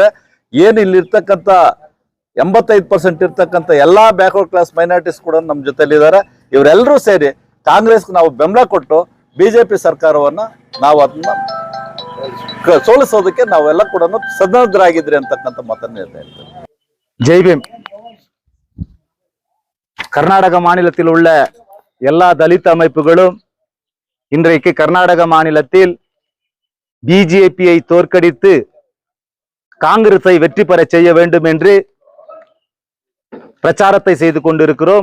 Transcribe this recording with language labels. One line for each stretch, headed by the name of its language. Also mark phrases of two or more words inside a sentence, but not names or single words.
Kannada: ಏನು ಇಲ್ಲಿರ್ತಕ್ಕಂಥ 85% ಇರ್ತಕ್ಕಂಥ ಎಲ್ಲಾ
English: backward class minorities
Kannada: ಕೂಡ ನಮ್ಮ ಜೊತೆಲಿದ್ದಾರೆ. ಇವರೆಲ್ಲರೂ ಸೇರಿ ಕಾಂಗ್ರೆಸ್ಗೆ ನಾವು ಬೆಂಬಲ ಕೊಟ್ಟು ಬಿಜೆಪಿ ಸರ್ಕಾರವನ್ನ ನಾವು ಅದನ್ನ ಸೋಲಿಸೋದಕ್ಕೆ ನಾವೆಲ್ಲ ಕೂಡ ಸನ್ನದ್ಧರಾಗಿದ್ರಿ ಅಂತಕ್ಕಂಥ ಮಾತನ್ನು ಹೇಳ್ತಾ ಇರ್ತೇವೆ.
Tamil: ஜெய்பீம். கர்நாடக மாநிலத்தில் உள்ள எல்லா தலித் அமைப்புகளும் இன்றைக்கு கர்நாடக மாநிலத்தில் பிஜேபியை தோற்கடித்து காங்கிரஸை வெற்றி பெற செய்ய வேண்டும் என்று பிரச்சாரத்தை செய்து கொண்டிருக்கிறோம்.